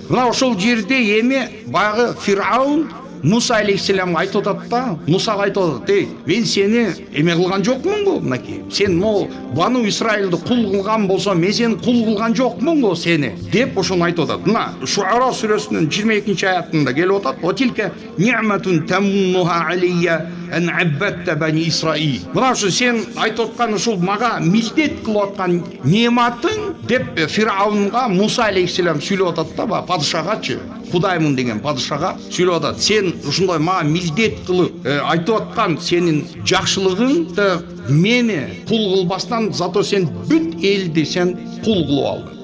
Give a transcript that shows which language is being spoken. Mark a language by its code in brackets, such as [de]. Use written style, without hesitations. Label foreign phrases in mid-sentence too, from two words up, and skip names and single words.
[ky] Мына ошол жерде эми баягы Фираун Муса алейхиссаламга айтып атат да, Мусага айтып атат: "Эй, мен сени эме кылган жокмунбу? Мынакей, сен могу Бану Исраилди кул кылган болсоң, мен сени кул кылган жокмунбу сени?" деп ошону айтып атат. Мына Шуара сүрөсүнүн 22 аятында келип атат: [ar] "وتلك نعمة تمنها علي أن عبدت بني إسرائيل." [ky] Мына ушу сен айтып аткан ушул мага милдет кылып аткан нематың деп Фираунга Муса алейхиссалам сүйлөп атат да, падышагачы, Кудаймын деген падышага сүйлөп атат: "Сен ушундай мага милдет кылып айтып аткан сенин жакшылыгыңды мени кул кылбастан, зато сен бүт элди сен кул кылып алдың.